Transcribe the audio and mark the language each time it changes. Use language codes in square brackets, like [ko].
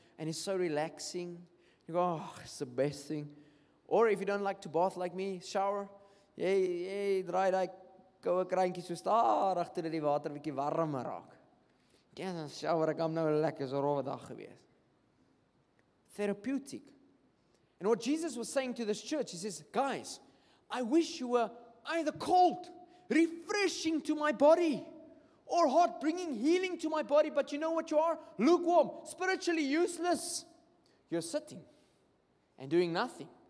[en] And it's so relaxing. You go, oh, it's the best thing. Or if you don't like to bath like me, shower. [af] Jy draai daai koue kraantjie so stadig tot die water bietjie warmer raak. Ja, dan shower ek hom nou lekker, so 'n rowwe dag gewees. [en] Therapeutic. And what Jesus was saying to this church, he says, guys, I wish you were either cold, refreshing to my body, or hot, bringing healing to my body, but you know what you are? Lukewarm, spiritually useless. You're sitting and doing nothing.